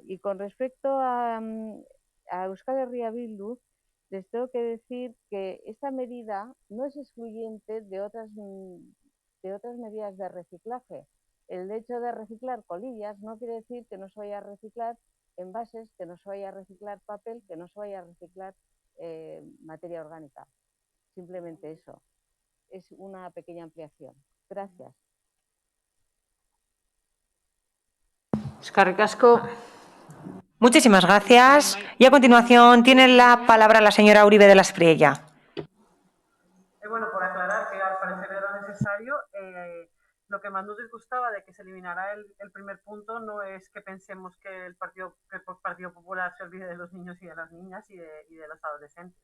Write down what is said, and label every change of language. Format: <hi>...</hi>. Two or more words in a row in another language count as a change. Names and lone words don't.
<es>Y con respecto a Euskal Herria Bildu, les tengo que decir que esta medida no es excluyente de otras medidas de reciclaje. El hecho de reciclar colillas no quiere decir que no se vaya a reciclar envases, que no se vaya a reciclar papel, que no se vaya a reciclar materia orgánica. Simplemente eso. Es una pequeña ampliación. Gracias.</es> <eu>Eskerrik asko.</eu> <es>Muchísimas gracias. Y a continuación tiene la palabra la señora Uribe de la Espriella. Bueno, por aclarar que al parecer era necesario, lo que más nos disgustaba de que se eliminara el primer punto no es que pensemos que el Partido Popular se olvide de los niños y de las niñas y de los adolescentes.</es>